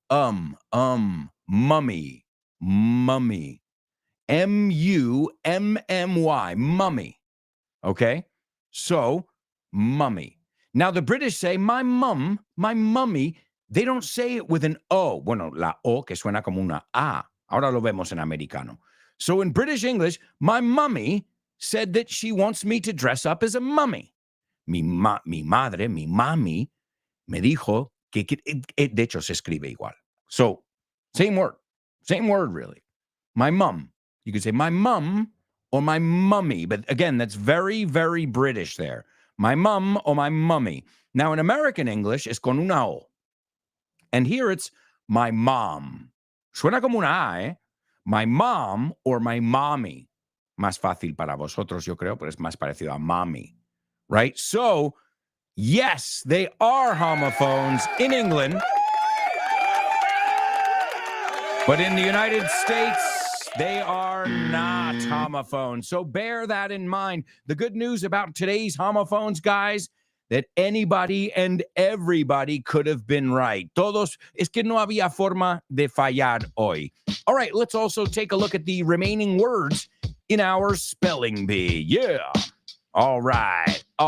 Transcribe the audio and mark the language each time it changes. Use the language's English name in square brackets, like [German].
[English] Mummy. Mummy. M-U-M-M-Y. Mummy. Okay? So, mummy. Now, the British say, my mummy. They don't say it with an O. [Spanish] Bueno, la O que suena como una A. Ahora lo vemos en americano. [English] So, in British English, my mummy said that she wants me to dress up as a mummy. [Spanish] Mi madre, mi mami, me dijo que de hecho se escribe igual. [English] So, same word really. My mum. You could say my mum or my mummy, but again, that's very, very British there. My mum or my mummy. Now, in American English, [Spanish] es con una O. [English] And here it's my mom. [Spanish] Suena como una A, ¿eh? [English] My mom or my mommy. [Spanish] Más fácil para vosotros, yo creo, pero es más parecido a mommy. [English] Right? So, yes, they are homophones in England. But in the United States, they are not homophones. So bear that in mind. The good news about today's homophones, guys, that anybody and everybody could have been right. [Spanish] Todos, es que no había forma de fallar hoy. [English] All right, let's also take a look at the remaining words in our spelling bee. Yeah. All right.